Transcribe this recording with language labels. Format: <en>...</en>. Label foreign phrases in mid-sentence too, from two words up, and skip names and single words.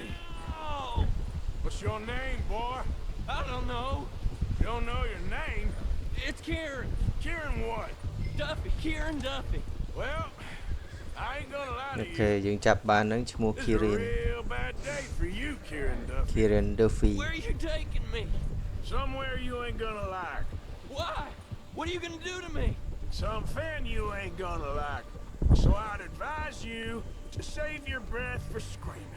<en>Oh, What's your name, boy? I don't know. You don't know your name? It's Kieran. Kieran what? Duffy. Kieran Duffy. Well, I ain't gonna lie អូ to ខេ you.</en> <km>យើងចាប់បានហ្នឹងឈ្មោះ</km> <en>This is a Kieran real bad day for you, Kieran Duffy. Kieran Duffy Where are you taking me? Somewhere you ain't gonna like. Why? What are you gonna do to me? Something you ain't gonna like. So I'd advise you to save your breath for screaming.</en>